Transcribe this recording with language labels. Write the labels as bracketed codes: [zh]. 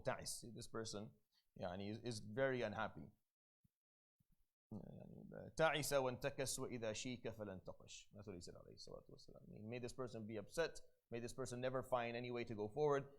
[en] Ta'is, this person is very unhappy. [ar] تعس وانتكس وإذا شيك فلن تقش. [en] That's what he said [ar] عليه الصلاة والسلام. [en] May this person be upset. May this person never find any way to go forward.